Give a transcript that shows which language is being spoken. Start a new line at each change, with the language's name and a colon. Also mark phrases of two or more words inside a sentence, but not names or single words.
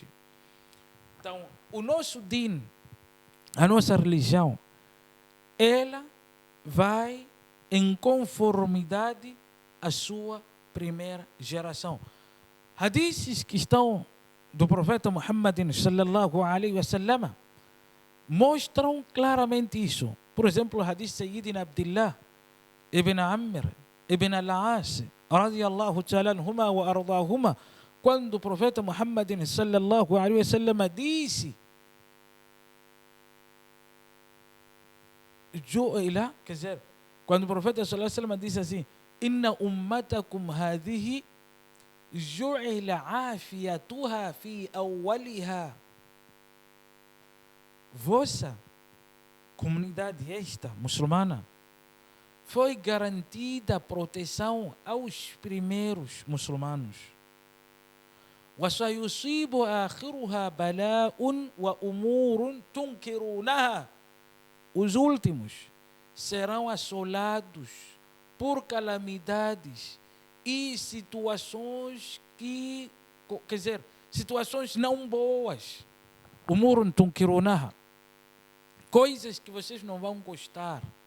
Portuguese: Então, o nosso din, a nossa religião, ela vai em conformidade à sua primeira geração. Hadiths que estão do profeta Muhammad
Arabic: صلى الله عليه وسلم
Portuguese: mostram claramente isso. Por exemplo, o hadith Sayyidina Abdullah ibn Amr ibn al-As
Arabic: رضي الله تعالى عنهما وأرضاهما,
Portuguese: quando o profeta Muhammad
Arabic: صلى الله عليه وسلم
Portuguese: disse: quer dizer, quando o profeta
Arabic: صلى الله عليه وسلم
Portuguese: disse assim:
Arabic: إن أمتكم هذه جعل عافيتها في أولها.
Portuguese: Vossa comunidade esta, muçulmana, foi garantida proteção aos primeiros muçulmanos.
Arabic: وَسَيُصِيبُ آخِرُهَا بَلَاءٌ وَأُمُورٌ تُنْكِرُونَهَا.
Portuguese: Os últimos serão assolados por calamidades e situações que, quer dizer, situações não boas.
Arabic: أمور تنكرونها.
Portuguese: Coisas que vocês não vão gostar.